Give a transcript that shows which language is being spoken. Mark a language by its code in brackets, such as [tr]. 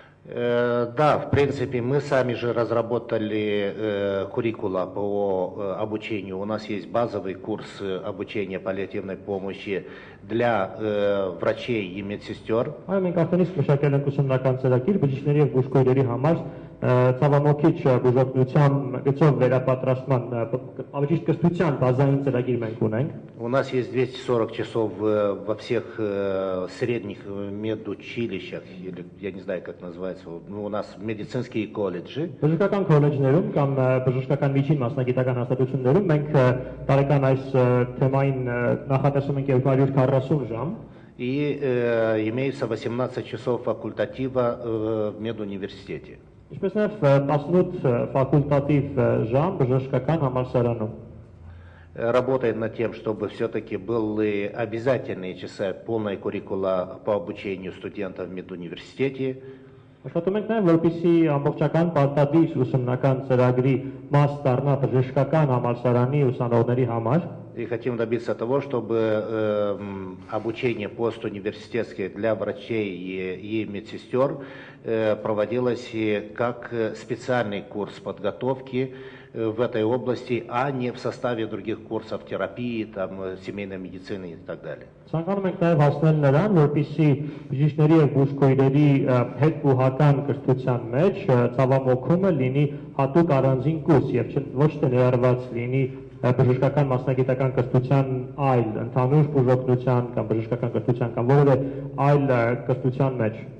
[ru] Да, в принципе, мы сами же разработали куррикула по обучению. У нас есть базовый курс обучения паллиативной помощи для врачей и медсестер. [hy] Այո, մենք արդեն իսկ մշակել ենք ուսումնական ծրագիր բժիշկների եւ բուժքույրերի համար ցավամոքիչ բուժօգնության գծով վերապատրաստման, ավելի ճիշտ կրթության բազային ծրագիր մենք ունենք։ [ru] У нас есть 240 часов во всех средних медучилищах, или я не знаю, как называется, у нас медицинские колледжи. [hy] Բժշկական քոլեջներում կամ բժշկական միջին մասնագիտական հաստատություններում մենք տարեկան այս թեմային նախատեսում ենք 240 ժամ։ [ru] И имеется 18 часов факультатива в медуниверситете. [hy] Ինչպես նաև 18 ֆակուլտատիվ ժամ բժշկական համալսարանում։ [ru] Работает над тем, чтобы все-таки были обязательные часы, полная куррикула по обучению студентов в медуниверситете. [hy] Աշխատում ենք նաև, որպեսզի ամբողջական պարտադիր ուսումնական ծրագրի մաս դառնա բժշկական համալսարանի ուսանողների համար։ [ru] и хотим добиться того, чтобы обучение постуниверситетское для врачей и медсестер проводилось как специальный курс подготовки в этой области, а не в составе других курсов терапии, там, семейной медицины и так далее. [hy] Ցանկանում ենք նաև հասնել նրան, որպեսզի բժիշկների եւ բուժքույրերի հետբուհական կրթության մեջ ցավամոքումը լինի հատուկ առանձին կուրս եւ ոչ թե ներառված լինի բժշկական մասնագիտական կրթության այլ ընդհանուր բուժօգնության կամ բժշկական կրթության կամ որևէ այլ կրթության մեջ։